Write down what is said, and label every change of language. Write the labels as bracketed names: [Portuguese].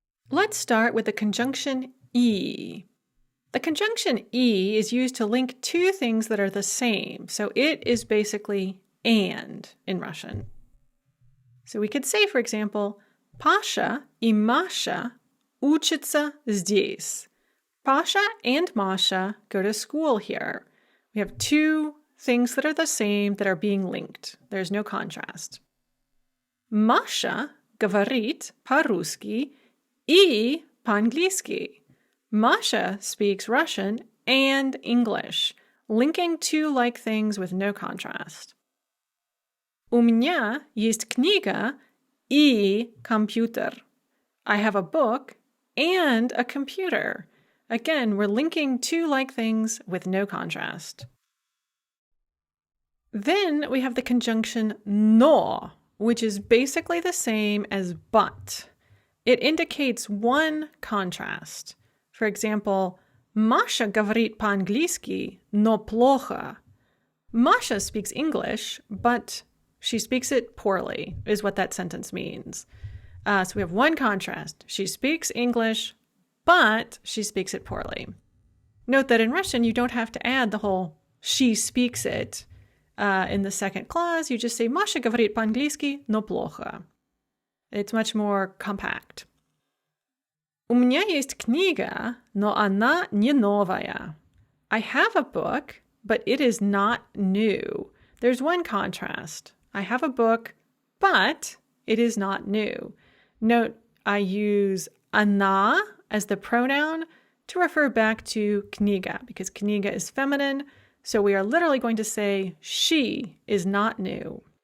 [English] Let's start with the conjunction I. The conjunction I is used to link two things that are the same, so it is basically and in Russian. So we could say, for example, Pasha [Russian] и Masha учатся здесь. [English] Pasha and Masha go to school here. We have two things that are the same that are being linked. There's no contrast. [Russian] Masha говорит по-русски и по-английски. [English] Masha speaks Russian and English, linking two like things with no contrast. [Russian] У меня есть книга и компьютер. [English] I have a book and a computer. Again, we're linking two like things with no contrast. Then we have the conjunction no, which is basically the same as but. It indicates one contrast. For example, [Russian] Masha говорит по-английски, но плохо. [English] Masha speaks English, but she speaks it poorly, is what that sentence means. So we have one contrast. She speaks English, but she speaks it poorly. Note that in Russian, you don't have to add the whole she speaks it. In the second clause, you just say Masha [Russian] говорит по-английски, но плохо. [English] It's much more compact. [Russian] У меня есть книга, но она не новая. [English] I have a book, but it is not new. There's one contrast. I have a book, but it is not new. Note, I use она as the pronoun to refer back to kniga, because kniga is feminine, so we are literally going to say she is not new.